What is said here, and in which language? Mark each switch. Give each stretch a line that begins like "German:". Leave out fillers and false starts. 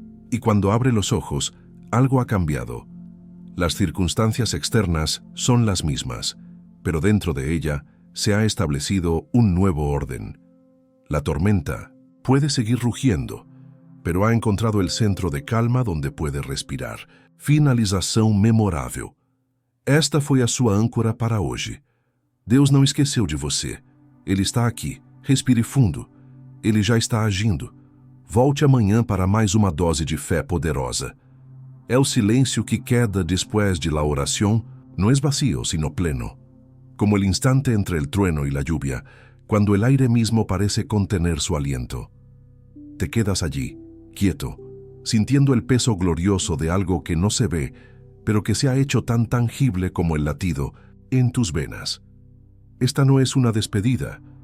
Spanish: Y cuando abre los ojos, algo ha cambiado. Las circunstancias externas son las mismas, pero dentro de ella se ha establecido un nuevo orden. La tormenta puede seguir rugiendo, pero ha encontrado el centro de calma donde puede respirar.
Portuguese: Finalização memorável. Esta foi a sua âncora para hoje. Deus não esqueceu de você. Ele está aqui. Respire fundo. Ele já está agindo. Volte amanhã para mais uma dose de fé poderosa. É o silêncio que
Spanish: queda después de la oración, no es vacío, sino pleno. Como el instante entre el trueno y la lluvia, cuando el aire mismo parece contener su aliento. Te quedas allí, quieto, sintiendo el peso glorioso de algo que no se ve, pero que se ha hecho tan tangible como el latido en tus venas. Esta no es una despedida,